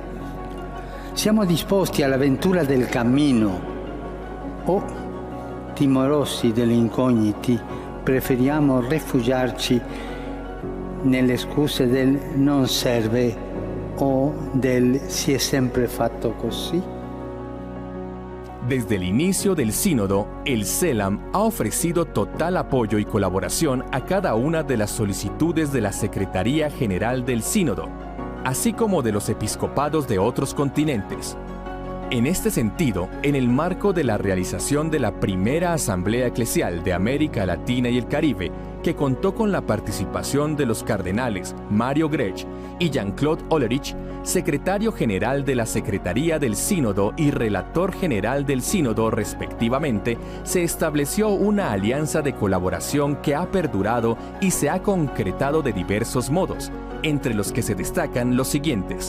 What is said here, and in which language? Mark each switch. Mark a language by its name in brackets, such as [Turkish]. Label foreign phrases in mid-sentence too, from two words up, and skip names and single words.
[Italian] Siamo disposti all'avventura del cammino o, timorosi delle incogniti, preferiamo rifugiarci nelle scuse del non serve o del si è sempre fatto così? [Spanish] Desde el inicio del sínodo, el CELAM ha ofrecido total apoyo y colaboración a cada una de las solicitudes de la Secretaría General del Sínodo, así como de los episcopados de otros continentes. En este sentido, en el marco de la realización de la primera Asamblea Eclesial de América Latina y el Caribe, que contó con la participación de los cardenales Mario Grech y Jean-Claude Hollerich, secretario general de la Secretaría del Sínodo y relator general del Sínodo respectivamente, se estableció una alianza de colaboración que ha perdurado y se ha concretado de diversos modos, entre los que se destacan los siguientes.